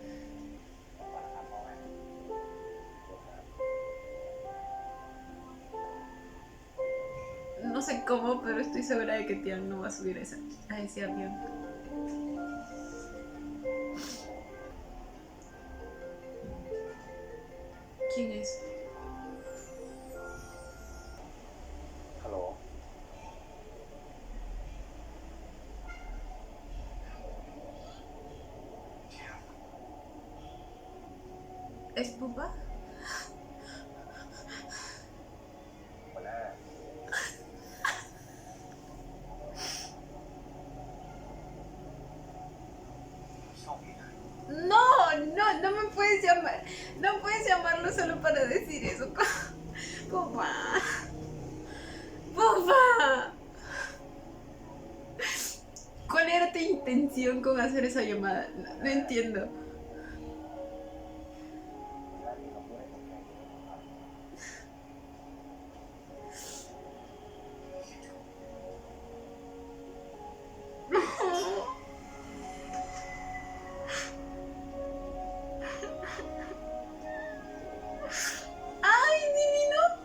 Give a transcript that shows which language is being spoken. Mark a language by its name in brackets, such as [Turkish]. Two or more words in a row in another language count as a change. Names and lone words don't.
[Spanish] No sé cómo, pero estoy segura de que Tian no va a subir a ese avión. ¿Quién es? [Thai] ฮัลโหล [Spanish] ¿Es Pupa? [Thai] หัวหน้า ชอบพี่นะ [Spanish] No, no, no me puedes llamar. No puedes llamarlo solo para decir eso. Pupa. Pupa. ¿Cuál era tu intención con hacer esa llamada? No entiendo. [Thai] และมีคำพูดให้ผมแค่นี้ครับ [Spanish] ¡Ay, divino!